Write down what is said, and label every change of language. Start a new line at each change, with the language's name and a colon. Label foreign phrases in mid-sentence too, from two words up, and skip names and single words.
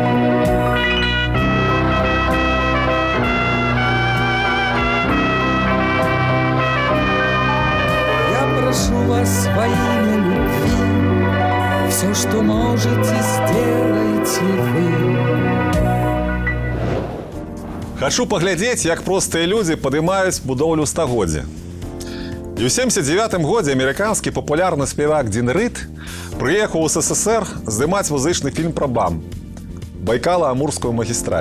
Russian: Прошу вас во имя любви, все, что можете, сделайте вы.
Belarusian: Хачу паглядзець, як простыя людзі падымаюць будоўлю стагоддзя. І ў 79 годзе амерыканскі папулярны спевак Дин Рид прыехаў у СССР здымаць музычны фільм пра БАМ Байкала-Амурскую магістраль.